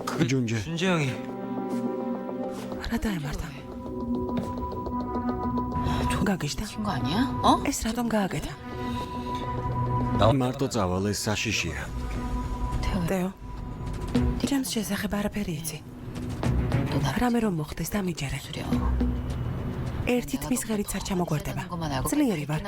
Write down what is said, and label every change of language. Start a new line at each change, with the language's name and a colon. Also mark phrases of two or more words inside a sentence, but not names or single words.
Georgian: ჯუნჯე
Korean: 준재 형이
Georgian: რა დაემართა? გაგიშდა?
Korean: 친거 아니야? 어?
Georgian: ეს რატომ გააკეთა? მარტო წავალ ეს საშიშია თეო. ჯემს შესახებ არაფერი იცი.
Korean: 너 나를
Georgian: რამე რომ მოხდეს დამიჯერე.
Korean: 수려.
Georgian: ერთი თმის ღერიც არ ჩამოგვარდება.
Korean: 것만 알고
Georgian: ძლიერი ვარ.